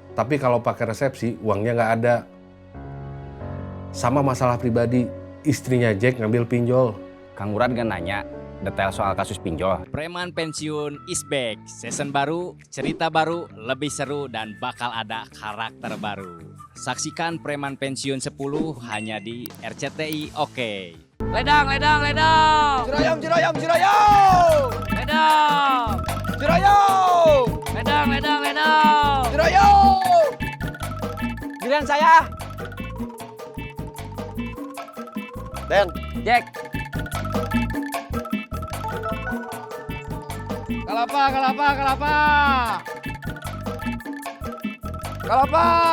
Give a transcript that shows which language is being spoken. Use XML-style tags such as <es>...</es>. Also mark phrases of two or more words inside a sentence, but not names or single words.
<id>Tapi kalau pakai resepsi, uangnya nggak ada. Sama masalah pribadi, istrinya Jack ngambil pinjol. Kang Murad gak nanya detail soal kasus pinjol.</id> <en>Preman pensiun is back.</en> <id>Season baru, cerita baru, lebih seru dan bakal ada karakter baru. Saksikan Preman Pensiun 10 hanya di RCTI Oke. Ledang, ledang, ledang. Jeroyong, jeroyong, jeroyong. Ledang. Jeroyong. Ledang, ledang, ledang. Jeroyong. Giliran saya. Den. Jack. Kelapa, kelapa, kelapa. Kelapa.</id>